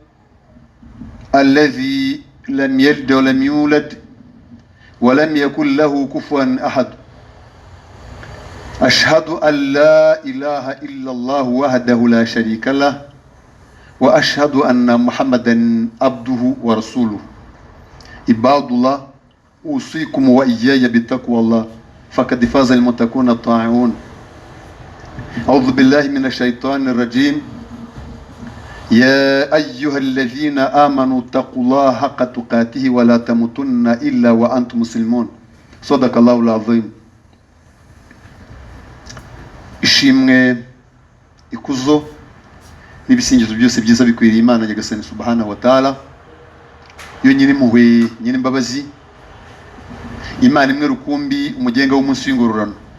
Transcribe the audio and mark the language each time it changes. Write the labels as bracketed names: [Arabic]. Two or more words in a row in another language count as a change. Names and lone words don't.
[Arabic] Alladhi لم يلد ولم يولد ولم يكن له كفوا أحد أشهد أن لا إله إلا الله وحده لا شريك له وأشهد أن محمدا عبده ورسوله عباد الله أوصيكم وإياي بتقوى الله فقد فاز المتقون الطاعون أعوذ بالله من الشيطان الرجيم يا أيها الذين آمنوا اتقوا الله حق تقاته ولا تموتن إلا وأنتم مسلمون صدق الله العظيم [Kinyarwanda] ishimwe ikuzo n'ibisingizo byose byiza bikwiriye Imana Nyagasani [Arabic] سبحانه وتعالى [Kinyarwanda] yo nyiri muhwe nyiri mbabazi Imana imwe rukumbi umugenga w'umunsi w'ingororano